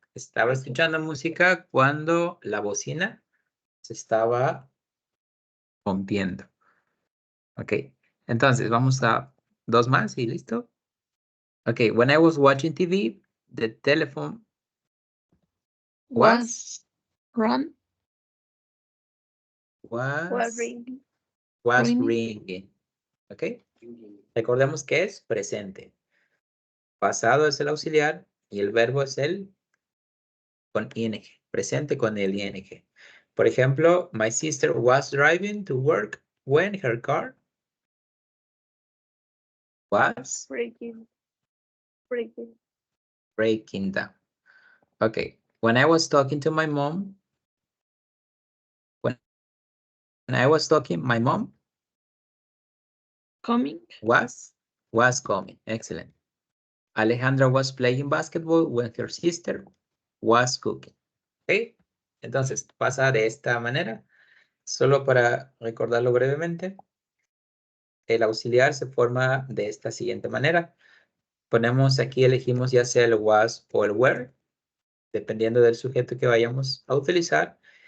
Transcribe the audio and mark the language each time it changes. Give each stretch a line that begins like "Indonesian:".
Spanish: Estaba escuchando música cuando la bocina se estaba rompiendo. Ok, entonces vamos a dos más y listo.
English: Ok, when I was watching TV, the telephone was Run. Was ringing. Ringing. ringing.
Spanish: ¿Ok? Recordemos que es presente. Pasado es el auxiliar y el verbo es el con ing. Presente con el ing. Por ejemplo,
English: my sister was driving to work when her car was Breaking. breaking down. Okay. When I was talking to my mom, my mom Coming. was coming. Excellent. Alejandra was playing basketball when her sister was cooking. ¿Ok?
Spanish: Entonces, pasa de esta manera. Solo para recordarlo brevemente, el auxiliar se forma de esta siguiente manera. Ponemos aquí, elegimos ya sea el was o el were, dependiendo del sujeto que vayamos a utilizar.